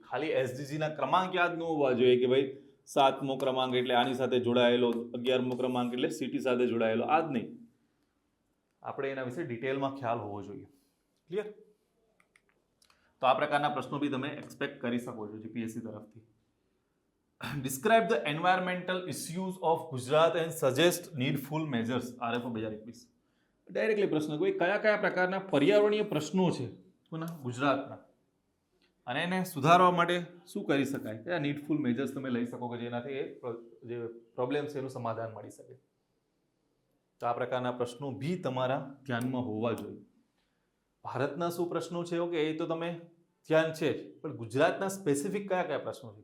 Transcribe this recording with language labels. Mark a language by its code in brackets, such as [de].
[gu] ખાલી SDGના ક્રમાંક યાદ ન હોવા જોઈએ કે ભાઈ 7મો ક્રમાંક એટલે આની સાથે જોડાયેલો, 11મો ક્રમાંક એટલે સિટી સાથે જોડાયેલો, આ જ નહીં. આપણે એના વિશે ડિટેલમાં ખ્યાલ હોવો જોઈએ. ક્લિયર? તો આ પ્રકારના પ્રશ્નો બી તમે એક્સપેક્ટ કરી શકો છો GPSC તરફથી. [en] Describe the environmental issues of Gujarat and suggest needful measures. RFO 2021. [gu] Directly પ્રશ્ન કોઈ કયા કયા પ્રકારના પર્યાવરણીય પ્રશ્નો છે કોના ગુજરાતના, અને એને સુધારવા માટે શું કરી શકાય, કયા નીડફુલ મેજર્સ તમે લઈ શકો કે જેનાથી જે પ્રોબ્લેમ છે એનું સમાધાન મળી શકે. તો આ પ્રકારના પ્રશ્નો બી તમારા ધ્યાનમાં હોવા જોઈએ. ભારતના શું પ્રશ્નો છે, ઓકે, એ તો તમે ધ્યાન છે જ, પણ ગુજરાતના સ્પેસિફિક કયા કયા પ્રશ્નો છે.